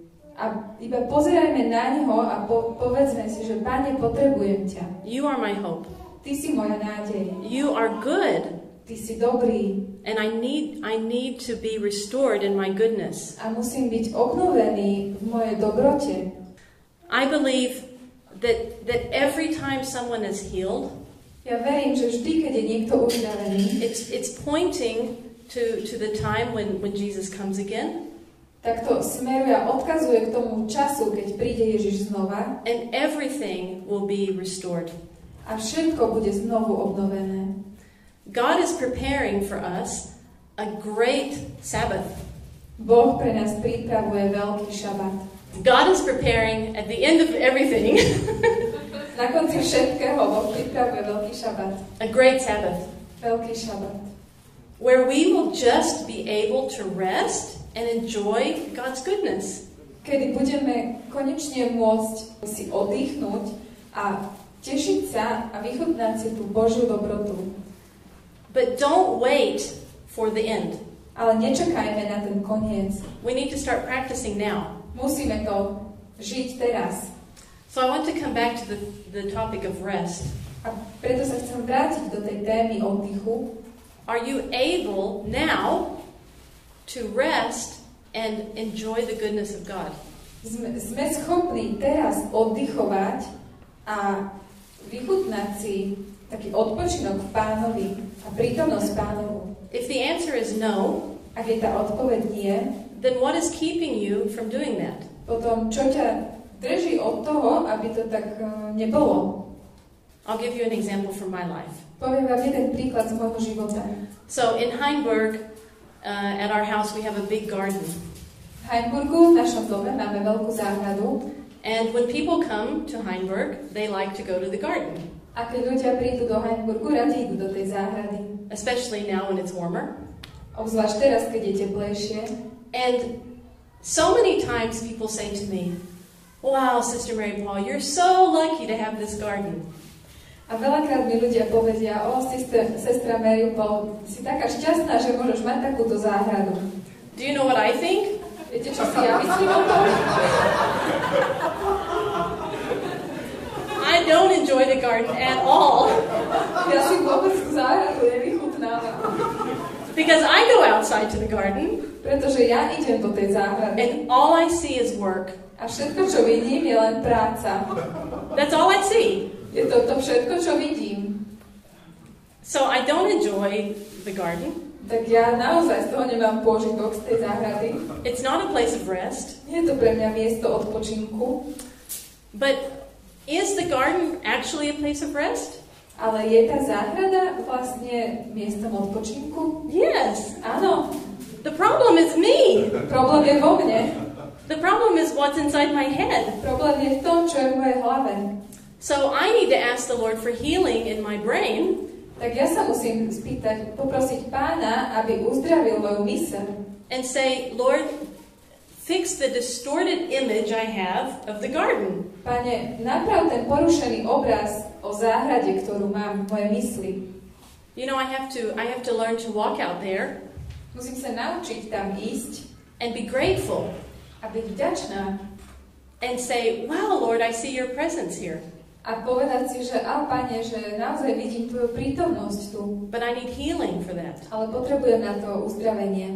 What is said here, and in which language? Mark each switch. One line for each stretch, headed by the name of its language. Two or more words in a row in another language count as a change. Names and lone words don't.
Slovak: A iba pozerajme na neho a povedzme si, že Pane, potrebujem ťa.
English: You are my hope.
Slovak: Ty si moja nádej.
English: You are good.
Slovak: Ty si dobrý.
English: And I need to be restored in my goodness.
Slovak: A musím byť obnovený v mojej dobrote.
English: I believe that every time someone is healed,
Slovak: ja verím, že vždy, keď je niekto uzdravený,
English: it's pointing to the time when Jesus comes again.
Slovak: Tak to smeruje a odkazuje k tomu času, keď príde Ježiš znova.
English: And everything will be restored.
Slovak: A všetko bude znovu obnovené.
English: God is preparing for us a great Sabbath.
Slovak: Boh pre nás pripravuje veľký šabát.
English: God is preparing at the end of everything.
Slovak: Na konci všetkého Boh pripravuje veľký šabát.
English: A great Sabbath.
Slovak: Veľký šabát.
English: Where we will just be able to rest and enjoy God's goodness.
Slovak: Kedy budeme konečne môcť si oddychnúť a tešiť sa a vychutnať si tú Božiu dobrotu.
English: But don't wait for the end.
Slovak: Ale nečakajme na ten koniec.
English: We need to start practicing now.
Slovak: Musíme to žiť teraz.
English: So I want to come back to the topic of rest.
Slovak: A preto sa chcem vrátiť do tej témy oddychu.
English: Are you able now to rest and enjoy the goodness of God?
Slovak: Sme schopní teraz oddychovať a vychutnať si taký odpočinok v Pánovi a prítomnosť Pánovu.
English: If the answer is no,
Slovak: ak je tá odpoveď nie,
English: then what is keeping you from doing that?
Slovak: Potom čo ťa drží od toho, aby to tak nebolo?
English: I'll give you an example from my life.
Slovak: Poviem vám jeden príklad z môjho života.
English: So in Heinberg, at our house, we have a big garden.
Slovak: V Heinburgu, v našom dome, máme veľkú záhradu.
English: And when people come to Heinberg, they like to go to the garden.
Slovak: A keď ľudia prídu do Heinburgu, radi idú do tej záhrady.
English: Especially now when it's warmer.
Slovak: Obzvlášť teraz, keď je teplejšie.
English: And so many times people say to me, wow, Sister Mary Paul, you're so lucky to have this garden.
Slovak: A veľakrát mi ľudia povedia, sestra Mary Paul, si taká šťastná, že môžeš mať takúto záhradu.
English: Do you know what I think?
Slovak: Viete, čo si ja myslím o tom?
English: I don't enjoy the garden at all.
Slovak: Ja si vôbec tú záhradu nevychutnávam.
English: Because I go outside to the garden.
Slovak: Pretože ja idem do tej záhrady.
English: And all I see is work.
Slovak: A všetko, čo vidím, je len práca.
English: That's all I see.
Slovak: Je to všetko, čo vidím.
English: So I don't enjoy the garden.
Slovak: Tak ja naozaj z toho nemám pôžitok z tej záhrady.
English: It's not a place of rest.
Slovak: Nie je to pre mňa miesto odpočinku.
English: But is the garden actually a place of rest?
Slovak: Ale je tá záhrada vlastne miestom odpočinku?
English: Yes.
Slovak: Áno.
English: The problem is me.
Slovak: Problém je vo mne.
English: The problem is what's inside my head.
Slovak: Problém je v tom, čo je v mojej hlave.
English: So I need to ask the Lord for healing in my brain.
Slovak: Tak ja sa musím poprosiť Pána, aby uzdravil moju myseľ.
English: And say, Lord, fix the distorted image I have of the garden.
Slovak: Pane, naprav ten porušený obraz o záhrade, ktorú mám v mojej mysli.
English: You know, I have to learn to walk out there.
Slovak: Musím sa naučiť tam ísť
English: and be grateful
Slovak: a byť vďačná
English: and say, wow, Lord, I see your presence here.
Slovak: a povedať si, že Pane, že naozaj vidím tvoju prítomnosť tu.
English: But I need healing for that.
Slovak: Ale potrebujem na to uzdravenie.